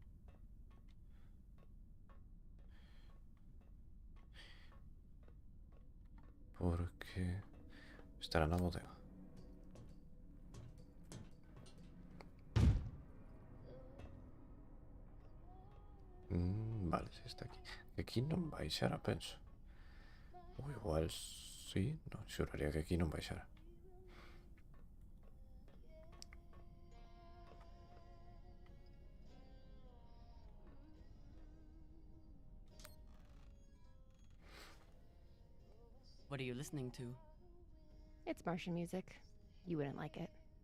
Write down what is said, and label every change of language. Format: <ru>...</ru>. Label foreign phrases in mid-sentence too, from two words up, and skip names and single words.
<gl>Porque estará na bodega. Vale, si está aquí. Aquí non baixara, penso. Ou igual sí, non, xuraría que aquí non baixara.</gl> <en>What are you listening to? It's Martian music. You wouldn't like it.</en>